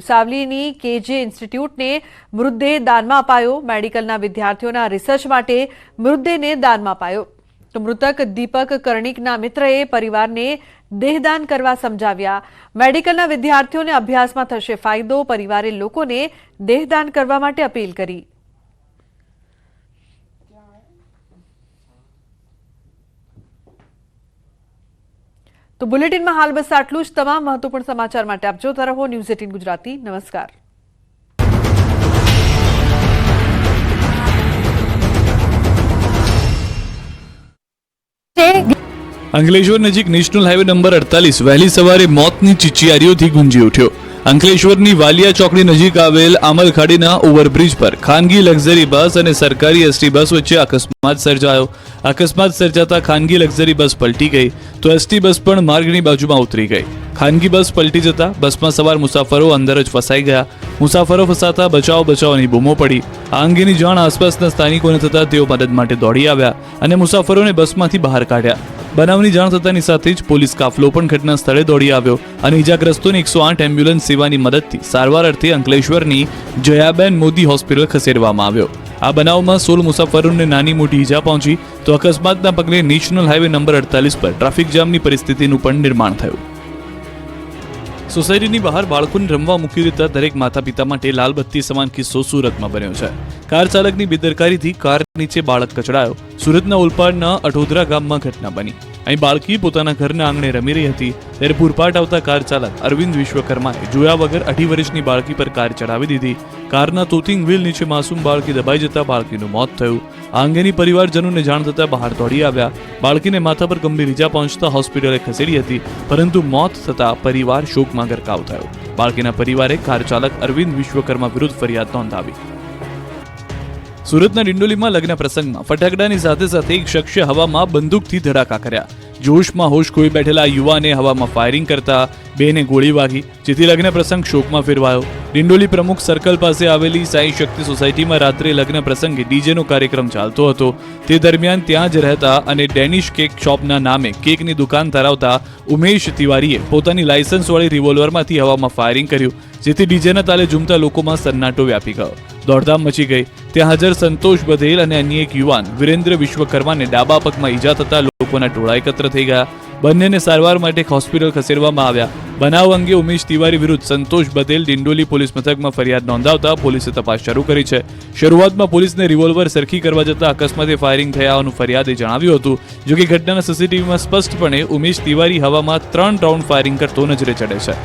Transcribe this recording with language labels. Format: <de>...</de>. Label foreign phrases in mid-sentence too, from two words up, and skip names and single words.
<gu>સાવલીની કેજે ઇન્સ્ટિટ્યૂટને મૃતદેહ દાનમાં અપાયો। મેડિકલના વિદ્યાર્થીઓના રિસર્ચ માટે મૃતદેહને દાનમાં અપાયો। તો મૃતક દીપક કર્ણિકના મિત્રએ પરિવારને દેહદાન કરવા સમજાવ્યા। મેડિકલના વિદ્યાર્થીઓને અભ્યાસમાં થશે ફાયદો। પરિવારે લોકોને દેહદાન કરવા માટે અપીલ કરી। તો બુલેટિન મેં હાલ બસ આટલું જ। તમામ મહત્વપૂર્ણ સમાચાર માટે આપ જોતા રહો ન્યૂઝ 18 ગુજરાતી। नमस्कार। અંકલેશ્વર નજીક નેશનલ હાઈવે નંબર 48 વહેલી સવારે મોતની ચિચિયારીઓથી ગુંજી ઉઠ્યો। અંકલેશ્વરની વાલિયા ચોકડી નજીક આવેલ આમલખાડીના ઓવરબ્રિજ પર ખાનગી લક્ઝરી બસ ઔર સરકારી એસટી બસ વચ્ચે અકસ્માત સર્જાયો। અકસ્માત સર્જાતા ખાનગી લક્ઝરી બસ પલટી ગઈ તો એસટી બસ પણ માર્ગની બાજુમાં ઉતરી ગઈ। ખાનગી બસ પલટી જતા બસમાં સવાર મુસાફરો અંદર જ ફસાઈ ગયા। મુસાફરો ફસાતા બચાવ બચાવની બૂમો પડી। આ અંગેની જાણ આસપાસના સ્થાનિકોને થતા તેઓ મદદ માટે દોડી આવ્યા અને મુસાફરોને બસમાંથી બહાર કાઢ્યા। બનાવની જાણ થતાની સાથે જ પોલીસ કાફલો પણ ઘટના સ્થળે દોડી આવ્યો અને ઇજાગ્રસ્તોને 108 એમ્બ્યુલન્સ સેવાની મદદથી સારવાર અર્થે અંકલેશ્વરની જયાબેન મોદી હોસ્પિટલ ખસેડવામાં આવ્યો। આ બનાવમાં 16 મુસાફરોને નાની મોટી ઈજા પહોંચી તો અકસ્માતના પગલે નેશનલ હાઈવે નંબર 48 પર ટ્રાફિક જામની પરિસ્થિતિનું પણ નિર્માણ થયું। સોસાયટીની બહાર બાળકોને રમવા મૂકી દેતા દરેક માતા પિતા માટે લાલ બત્તી સમાન કિસ્સો સુરતમાં બન્યો છે। કાર ચાલકની બેદરકારીથી કાર નીચે બાળક કચડાયો। સુરતના ઓલપાડના અઠોદરા ગામમાં ઘટના બની। અહીં બાળકી પોતાના ઘરના આંગણે રમી રહી હતી ત્યારે પૂરપાટ આવતા કાર ચાલક અરવિંદ વિશ્વકર્માએ જોયા વગર 2.5 વર્ષની બાળકી પર કાર ચડાવી દીધી। કારના તોતિંગ વ્હીલ નીચે માસૂમ બાળકી દબાઈ જતા બાળકીનું મોત થયું। આ અંગેની પરિવારજનોને જાણ થતા બહાર દોડી આવ્યા। બાળકીને માથા પર ગંભીર ઈજા પહોંચતા હોસ્પિટલે ખસેડી હતી પરંતુ મોત થતા પરિવાર શોકમાં ગરકાવ થયો। બાળકીના પરિવારે કાર ચાલક અરવિંદ વિશ્વકર્મા વિરુદ્ધ ફરિયાદ નોંધાવી। સુરતના ડિંડોલીમાં લગ્ન પ્રસંગમાં ફટાકડાની સાથે સાથે એક શખ્સે હવામાં બંદૂકથી ધડાકા કર્યા। જોશમાં હોશ ખોઈ બેઠેલા યુવાને હવામાં ફાયરિંગ કરતા બેને ગોળી વાગી જેથી લગ્ન પ્રસંગ શોકમાં ફેરવાયો। ડિંડોલી પ્રમુખ સર્કલ પાસે આવેલી સાઈ શક્તિ સોસાયટીમાં રાત્રે લગ્ન પ્રસંગે ડીજેનો કાર્યક્રમ ચાલતો હતો। તે દરમિયાન ત્યાં જ રહેતા અને ડેનિશ કેક શોપના નામે કેકની દુકાન ધરાવતા ઉમેશ તિવારીએ પોતાની લાયસન્સવાળી રિવોલ્વરમાંથી હવામાં ફાયરિંગ કર્યું જેથી ડીજેના તાલે ઝૂમતા લોકોમાં સન્નાટો વ્યાપી ગયો। દોડધામ મચી ગઈ। ત્યાં હાજર સંતોષ બધેલ અને અન્ય એક યુવાન વીરેન્દ્ર વિશ્વકર્માને ડાબા પગમાં ઈજા થતા લોકોના ટોળા એકત્ર થઈ ગયા। બંનેને સારવાર માટે હોસ્પિટલ ખસેડવામાં આવ્યા। બનાવ અંગે ઉમેશ તિવારી વિરુદ્ધ સંતોષ બદેલ ડિંડોલી પોલીસ મથકમાં ફરિયાદ નોંધાવતા પોલીસે તપાસ શરૂ કરી છે। શરૂઆતમાં પોલીસને રિવોલ્વર સરખી કરવા જતાં અકસ્માતે ફાયરિંગ થયા હોવાનું ફરિયાદે જણાવ્યું હતું। જો કે ઘટનાના સીસીટીવીમાં સ્પષ્ટપણે ઉમેશ તિવારી હવામાં 3 રાઉન્ડ ફાયરિંગ કરતો નજરે ચડે છે।</gu>